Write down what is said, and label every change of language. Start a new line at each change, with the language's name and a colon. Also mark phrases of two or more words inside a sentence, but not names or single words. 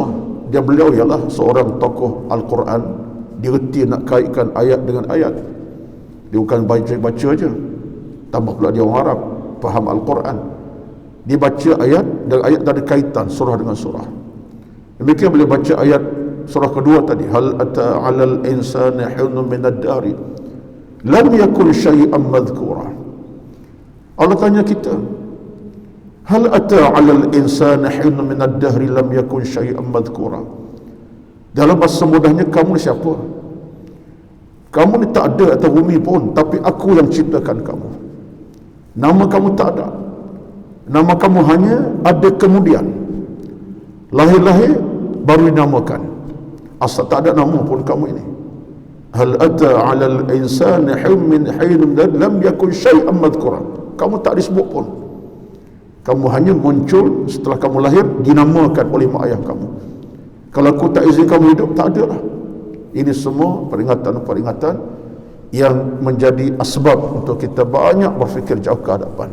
Malay: Dia beliau ialah seorang tokoh Al-Quran. Dia reti nak kaitkan ayat dengan ayat. Dia bukan baca-baca je. Tambah pula dia orang Arab, faham Al-Quran. Dia baca ayat dan ayat tak ada kaitan surah dengan surah. Demikian boleh baca ayat surah kedua tadi,
Arabic: هل أتى على الإنسان حين من الدهر لم يكن شيئا مذكورا.
Malay: Allah tanya kita,
Arabic: هل أتى على الإنسان حين من الدهر لم يكن شيئا مذكورا.
Malay: Dalam bahasa mudahnya, kamu ni siapa? Kamu ni tak ada atas bumi pun, tapi aku yang ciptakan kamu. Nama kamu tak ada. Nama kamu hanya ada kemudian. Lahir-lahir baru dinamakan. Asal tak ada nama pun kamu ini.
Arabic: هل أتى على الإنسان حين لم يكن شيئا مذكورا.
Malay: Kamu tak disebut pun. Kamu hanya muncul setelah kamu lahir, dinamakan oleh mak ayah kamu. Kalau aku tak izin kamu hidup, tak ada lah. Ini semua peringatan-peringatan yang menjadi asbab untuk kita banyak berfikir jauh ke hadapan.